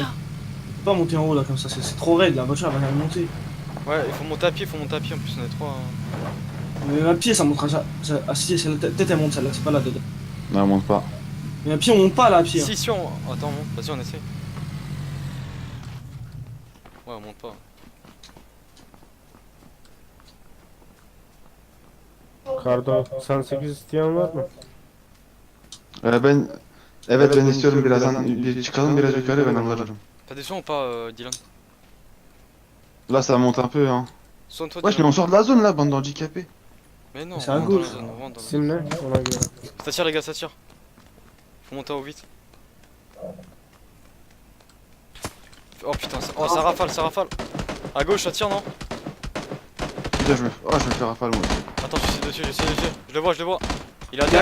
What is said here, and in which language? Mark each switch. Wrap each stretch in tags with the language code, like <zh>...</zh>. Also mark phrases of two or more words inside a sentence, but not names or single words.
<fr>Faut pas monter en haut là comme ça, c'est trop raide, la voiture elle va jamais monter. Ouais, il faut monter à pied, en plus on est 3. Mais à pied ça montera ça. Ah si, c'est la tête elle monte celle-là, c'est pas là dedans. Non, elle monte pas. Mais à pied on monte pas là à pied. Hein. Si, on... Attends, monte, vas-y on essaie. Ouais, on monte pas.</fr> <tr>Kardo 98 isteyen var mı? Ben... Evet ben istiyorum birazdan bir çıkalım biraz yukarı ben alırım.</tr> <fr>T'as des soins ou pas, Dylan? Là ça monte un peu hein. Soigne-toi, Wesh mais Dylan. on sort de la zone là, bande d'handicapés. Mais non, C'est à on rentre dans gauche. la zone, on rentre dans la zone.</fr> <tr>İsim ne? Ona göre.</tr> <fr>Ça tire les gars, ça tire. Faut monter en haut vite. Oh putain, ça rafale, ça rafale. À gauche, ça tire, non? Putain je me fais rafale moi. Attends, j'essaie dessus. Je le vois. Il est à Il est à</fr>